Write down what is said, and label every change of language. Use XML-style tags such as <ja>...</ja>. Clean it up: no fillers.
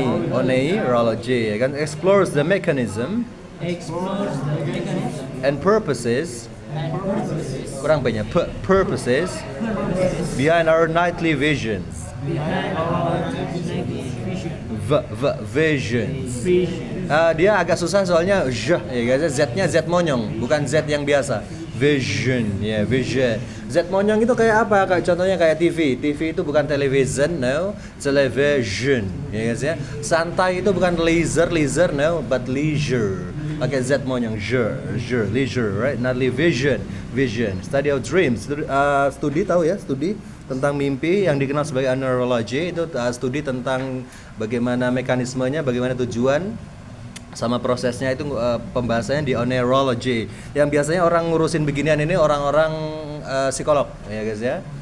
<en>Oneirology kan, explores the mechanism and purposes.</en> <id>Kurang banyak</id> <en>purposes behind our nightly visions. Visions.</en> <id>Dia agak susah soalnya ya guys, Z-nya Z monyong, bukan Z yang biasa. Vision ya, vision. Z monyong itu kayak apa? Kayak contohnya kayak TV. TV itu bukan television, no, television ya guys ya. Santai itu bukan leisure, no, but leisure. pakai Z monyong,</id> <en>leisure, right? Nightly vision, study of dreams.</en> <id>Studi tahu ya, studi tentang mimpi yang dikenal sebagai neurology itu studi tentang bagaimana mekanismenya, bagaimana tujuan sama prosesnya itu pembahasannya di neurology. Yang biasanya orang ngurusin beginian ini orang-orang psikolog ya guys ya.</id>